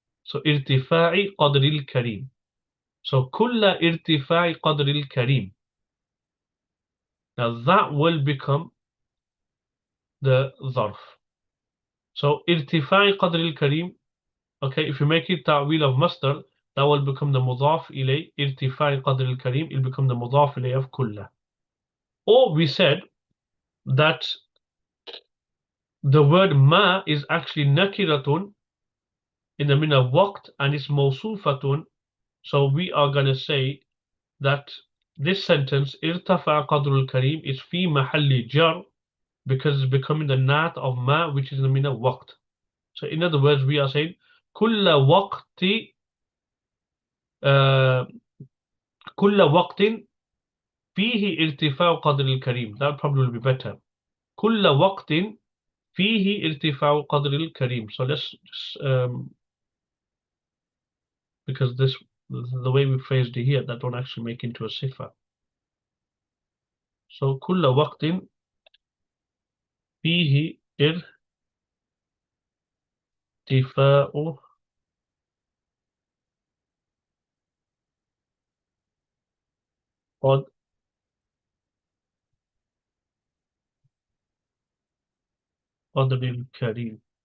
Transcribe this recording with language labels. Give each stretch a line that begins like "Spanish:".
Arabic: So irtifa'i qadril kareem. So kulla irtifa'i qadril kareem.
English: Now that will become the ظرف. So
Arabic: ارتفاع قدر الكريم,
English: okay, if you make it تعويل of مصدر, that will become the مضاف إليه.
Arabic: ارتفاع قدر الكريم,
English: it will become the
Arabic: مضاف إليه of كله.
English: Or we said that the word ما is actually نكرة in the meaning of وقت and it's موصوفة. So we are going to say that this sentence
Arabic: ارتفع قدر الكريم
English: is في محل جر because it's becoming the نعت of ما, which is in the meaning of وقت. So in other words, we are saying
Arabic: كل وقت كل وقت فيه ارتفاع قدر الكريم.
English: That probably will be better.
Arabic: كل وقت فيه ارتفاع قدر الكريم.
English: So let's just, because this the way we phrased it here, that don't actually make into a sifa.
Arabic: So كل وقت فيه ارتفاع قدر الكريم.